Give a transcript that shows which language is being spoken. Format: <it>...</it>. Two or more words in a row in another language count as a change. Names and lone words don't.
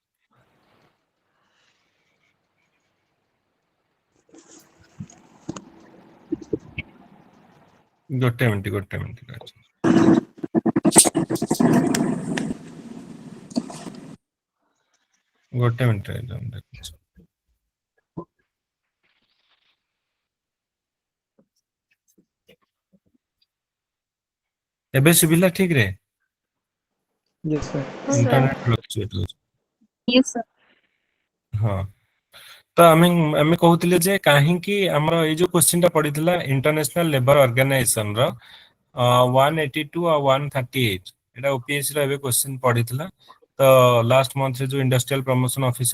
<or>ଗୋଟେ ମିନିଟ ଗୋଟେ ମିନିଟ ରହିଯାଅ ମୁଁ ଦେଖୁଛି ଏବେ ସୁବିଲା ଠିକ ରେ</or> <en>Yes sir। internet fluctuate होଉଛି yes sir</en> <or>ହଁ ତ ଆମେ କହୁଥିଲେ ଯେ କାହିଁକି ଆମର ଏଇ ଯୋଉ କ୍ୱେଶ୍ଚିନ୍ ଟା ପଡିଥିଲା ଇଣ୍ଟରନ୍ୟାସନାଲ ଲେବର ଅର୍ଗାନାଇଜେସନ ର 182 ଆଉ 138 ଏଟା ଓପିଏସସି ର ଏବେ କ୍ୱେଶ୍ଚିନ୍ ପଡିଥିଲା ତ</or> <en>last month</en> <or>ରେ ଯୋଉ</or> <en>industrial promotion officer</en>